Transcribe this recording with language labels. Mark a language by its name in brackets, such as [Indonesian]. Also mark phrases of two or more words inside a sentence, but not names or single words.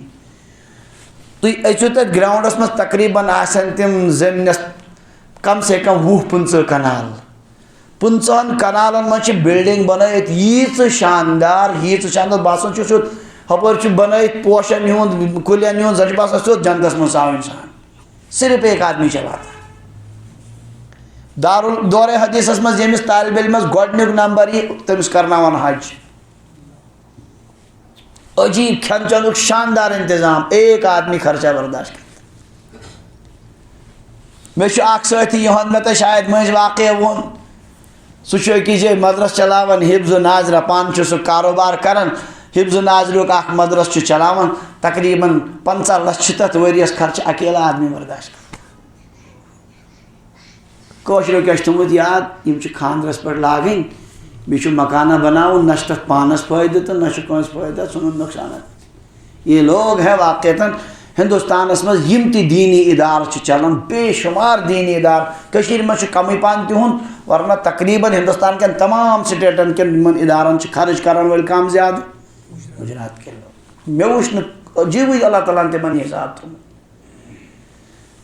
[Kashmiri] تُہۍ أژِو تتھ گراونڈس منٛز تقریٖبن آسن تِم زٔمیٖنس کم سے کم 20-25 کنال. 50 کنالن منٛز چھِ بلڈنگ بنٲیِتھ ییٖژٕ شاندار باسان چھُ سیوٚد ہُپٲرۍ چھُ بنٲیِتھ پوشن ہُنٛد کُلٮ۪ن ہُنٛد زن چھُ باسان سیوٚد جنتس منٛز آو انسان. [Urdu] صرف ایک آدمی چلاتا. [Kashmiri] دورِ حدیثس منٛز ییٚمِس طالبہِ علمس گۄڈنیُک نمبر یی تٔمِس کرناوان حج. عجیٖب کھٮ۪ن چٮ۪نُک شاندار انتظام [Urdu] ایک آدمی خرچہ برداشت کرتا. [Kashmiri] مےٚ چھُ اکھ سٲتھی یِہُنٛد مےٚ تۄہہِ شاید مٔنٛزۍ واقعہ ووٚن. سُہ چھُ أکِس جایہِ مدرس چلاوان حفظ ناظرہ پانہٕ چھُ سُہ کاروبار کران. حفظ ناظرُک اکھ مدرس چھُ چلاوان. تقریٖبن 50 لچھ چھِ تتھ ؤرۍیس خرچہٕ [Urdu] اکیلا آدمی [Kashmiri] برداشت کران. کٲشریو کیٛاہ چھُ تھوٚمُت یاد یِم چھِ خانٛدرس پٮ۪ٹھ لاگٕنۍ بیٚیہِ چھُ مکانہ بناوُن نہ چھُ تتھ پانس فٲیدٕ تہٕ نہ چھُ کٲنٛسہِ فٲیدٕ ژھُنُن نۄقصانات. [Urdu] یہ لوگ ہے واقعتاً [Kashmiri] ہندوستانس منٛز یِم تہِ دیٖنی اِدارٕ چھِ چلان بے شُمار دیٖنی اِدارٕ. کٔشیٖرِ منٛز چھُ کمٕے پہن تِہُنٛد ورنہ تقریٖبن ہندوستان کٮ۪ن تمام سٹیٹن کٮ۪ن یِمن اِدارن چھِ خرٕچ کران وٲلۍ کم زیادٕ گُجرات کٮ۪ن لوگ. مےٚ وٕچھ نہٕ عجیٖبٕے اللہ تعالیٰ ہن تِمن حساب تھوٚمُت.